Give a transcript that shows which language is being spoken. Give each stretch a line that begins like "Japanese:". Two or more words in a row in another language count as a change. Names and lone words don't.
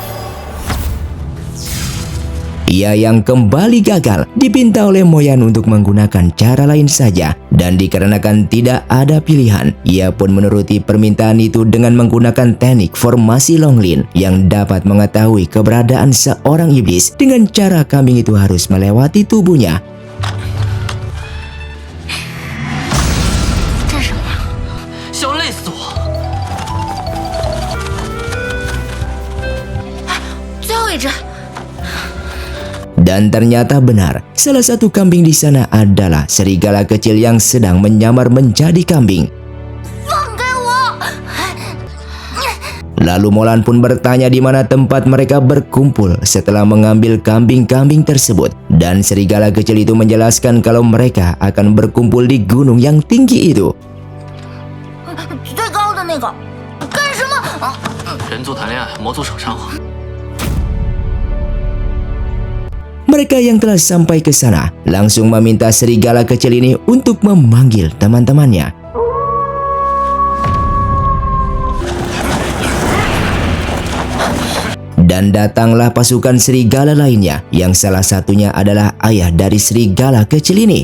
Indonesian: Ia yang kembali gagal dipinta oleh Moyan untuk menggunakan cara lain saja. Dan dikarenakan tidak ada pilihan, ia pun menuruti permintaan itu dengan menggunakan teknik formasi Longlin yang dapat mengetahui keberadaan seorang iblis dengan cara kambing itu harus melewati tubuhnya.
Chinese: 这是什么呀？想累死我！最后一只。
Indonesian: Dan ternyata benar, salah satu kambing di sana adalah serigala kecil yang sedang menyamar menjadi kambing.
Chinese: 放开我！
Indonesian: Lalu Molan pun bertanya di mana tempat mereka berkumpul setelah mengambil kambing-kambing tersebut. Dan serigala kecil itu menjelaskan kalau mereka akan berkumpul di gunung yang tinggi itu.
Chinese: 最高的那个，干什么？人族谈恋爱，魔族守山河。
Indonesian: Mereka yang telah sampai ke sana langsung meminta serigala kecil ini untuk memanggil teman-temannya. Dan datanglah pasukan serigala lainnya yang salah satunya adalah ayah dari serigala kecil ini.